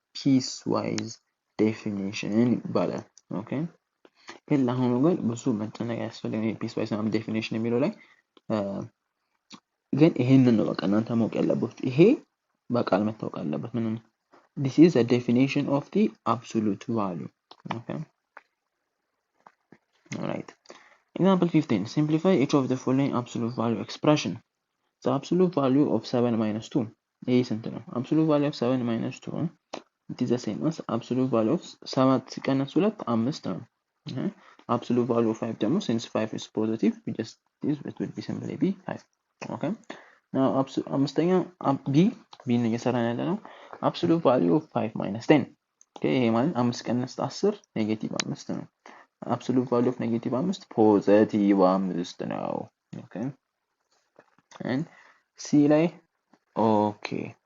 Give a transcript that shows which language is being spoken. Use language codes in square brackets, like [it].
[am] piecewise definition ይባላል። ኦኬ ግን ለአሁኑ ግን ብዙ መጨነቅ ያስፈልጋል። piecewise definition የሚለው ላይ ግን ይሄንን ነው በቃ እናንተ ማወቅ ያለባችሁ። ይሄ በቃል መታወቅ አለበት። ምንም [en] this is a definition of the absolute value. Okay. All right. Example 15. Simplify each of the following absolute value expression. The absolute value of 7 minus 2. A is absolute value of 7 minus 2. It is the same as absolute value of 7 [am] ሲቀነስ 2 5 ነው። [en] Absolute value of 5 ደግሞ since 5 is positive, we just this it would be simply be 5. Okay. Now [am] አምስተኛ b ነው እየሰራን ያለ ነው። [en] Absolute value of 5 minus 10. [am] Okay, ይሄ ማለት 5 ቀነስ 10 ኔጌቲቭ 5 ነው። [en] Absolute value of negative 5 [am] positive 5 ነው. [en] Okay. And C ላይ okay.